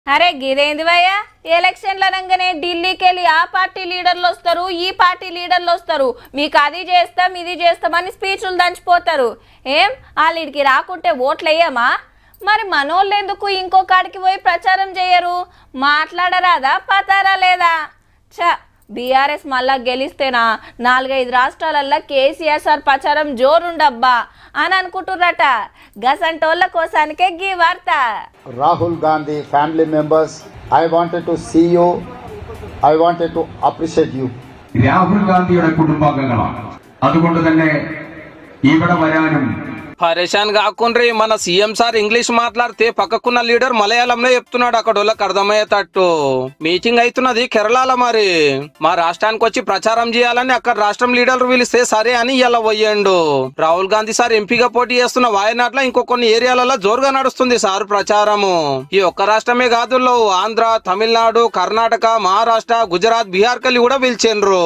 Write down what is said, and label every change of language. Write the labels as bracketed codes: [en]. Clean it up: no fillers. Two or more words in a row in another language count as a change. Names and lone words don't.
[te] అరే గిదేంది భయ్యా ఎలక్షన్ల రంగనే ఢిల్లీకి వెళ్ళి ఆ పార్టీ లీడర్లు వస్తారు ఈ పార్టీ లీడర్లు వస్తారు మీకు అది చేస్తాం ఇది చేస్తామని స్పీచ్లు దంచిపోతారు ఏం వాళ్ళకి రాకుంటే ఓట్లు వేయమా మరి మనోళ్ళు ఎందుకు ఇంకో కాడికి పోయి ప్రచారం చేయరు మాట్లాడరాదా పతారా లేదా చ బీఆర్ఎస్ మళ్ళా గెలిస్తేనా 4-5 రాష్ట్రాలల్లో కేసీఆర్ సార్ ప్రచారం జోరుండబ్బా అని అనుకుంటుర్రట గసంటోళ్ళ కోసానికే గీ వార్త [en] Rahul Gandhi family members I wanted to see you I wanted to appreciate you [ml] രാഹുൽ ഗാന്ധിയുടെ കുടുംബാംഗങ്ങളാണ് അതുകൊണ്ട് തന്നെ ഇവിടെ വരാനും [te] పరేషాన్ కాకుండ్రి మన సీఎం సార్ ఇంగ్లీష్ మాట్లాడితే పక్కకున్న లీడర్ మలయాళంలో చెప్తున్నాడు అక్కడ వాళ్ళకి అర్థమయ్యేటట్టు మీటింగ్ అవుతున్నది కేరళలో మరి మా రాష్ట్రానికి వచ్చి ప్రచారం చేయాలని అక్కడ రాష్ట్రం లీడర్లు పిలిస్తే సరే అని ఇలా పోయిండు రాహుల్ గాంధీ సార్ ఎంపీగా పోటీ చేస్తున్న వాయనాడ్లో ఇంకో కొన్ని ఏరియాలలో జోరుగా నడుస్తుంది సార్ ప్రచారము ఈ ఒక్క రాష్ట్రమే కాదు ఆంధ్ర తమిళనాడు కర్ణాటక మహారాష్ట్ర గుజరాత్ బీహార్ కల్లి కూడా పిలిచిండ్రు